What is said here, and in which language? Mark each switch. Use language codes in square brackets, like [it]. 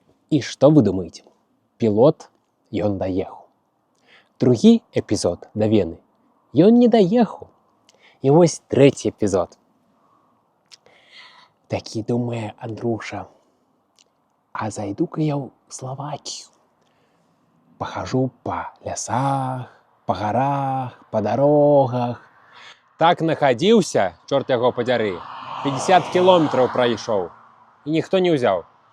[be] І што вы думаеце? Пілот ён даехаў. Другі эпізод да Вены ён не даехаў. [uk] І ось третій епізод. Такий думає [ru] Андрюша, а зайду-ка я в Словакию. Похожу по лесах, по горах, по дорогах. [uk] Так находился, чорт його подяри, 50 кілометрів пройшов. І ніхто не взяв.